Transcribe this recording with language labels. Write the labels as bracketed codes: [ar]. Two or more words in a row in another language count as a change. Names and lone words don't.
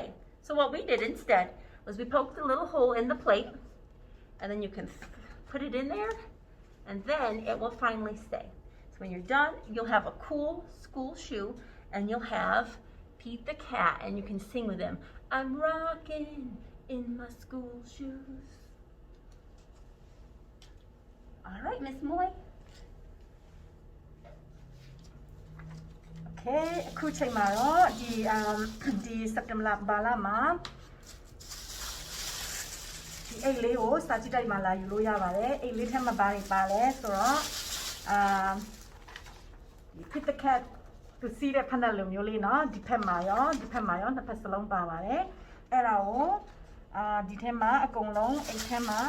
[en] So what we did instead was we poked a little hole in the plate, and then you can put it in there, and then it will finally stay. So when you're done, you'll have a cool school shoe, and you'll have Pete the Cat, and you can sing with him, I'm rocking in my school shoes. All right, Miss Mawi. [my] โอเคအခုချိန်မှာတော့ဒီစက်တင်ဘာလမှာဒီအိတ်လေးကိုစာကြည့်တိုက်မှာလာယူလို့ရပါတယ်အိတ်လေးထဲမှာဘာတွေပါလဲဆိုတော့ဒီ Pete the Cat သူစီးတဲ့ဖက်နှက်လိုမျိုးလေးเนาะဒီဖက်မှာရောနှစ်ဖက်စလုံးပါပါတယ်အဲ့ဒါကိုဒီထဲမှာအကုန်လုံးအိတ်ထဲမှာ